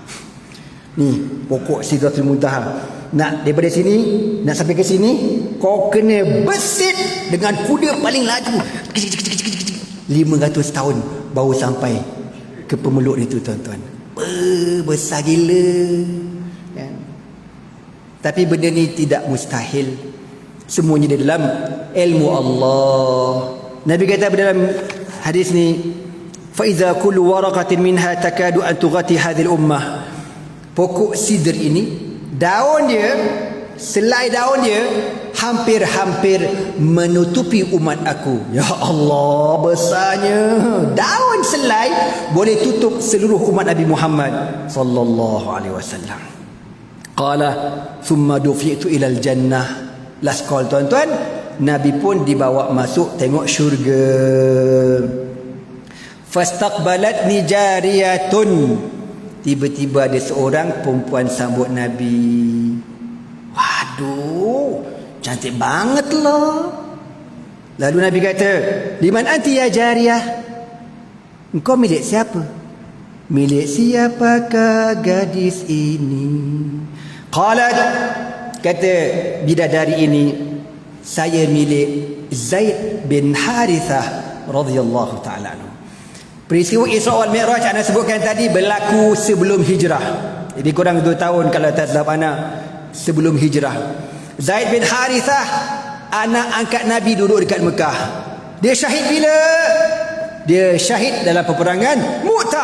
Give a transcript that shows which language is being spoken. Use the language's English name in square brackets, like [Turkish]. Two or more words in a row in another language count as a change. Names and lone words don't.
[Malay] Ni pokok Sidratul Muntaha. Nak daripada sini nak sampai ke sini, kau kena besit dengan kuda paling laju 500 tahun baru sampai ke pemeluk itu tuan-tuan. Besar gila kan? Tapi benda ni tidak mustahil, semuanya di dalam ilmu Allah. Nabi kata dalam hadis ni, [Arabic] فَإِذَا كُلُّ وَرَقَةٍ مِنْهَا تَكَادُ أَنْ تُغَطِي هَذِهِ الْأُمَّةِ. [Malay] Pokok sidr ini, daun dia, selai daun dia hampir-hampir menutupi umat aku. Ya Allah, besarnya. Daun selai boleh tutup seluruh umat Nabi Muhammad [Arabic] صلى الله عليه وسلم. قال ثم دفعت إلى الجنة. [English] Last call [Malay] tuan-tuan, Nabi pun dibawa masuk tengok syurga. [Arabic] فاستقبلتني جارية. [Malay] Tiba-tiba ada seorang perempuan sambut Nabi. [Indonesian] Waduh, cantik banget lah. [Malay] Lalu Nabi kata, [Arabic] "لمن أنت يا جارية?" [Malay] Engkau milik siapa? Milik siapakah gadis ini? Qalat, kata bidadari ini, saya milik Zaid bin Harithah [Arabic] رضي الله تعالى عنه. [Malay] Peristiwa Isra wal Mi'raj anda sebutkan tadi berlaku sebelum hijrah. Jadi kurang 2 tahun kalau tak silap anak sebelum hijrah. Zaid bin Harithah, anak angkat Nabi, duduk dekat Mekah. Dia syahid bila? Dia syahid dalam peperangan Mu'tah.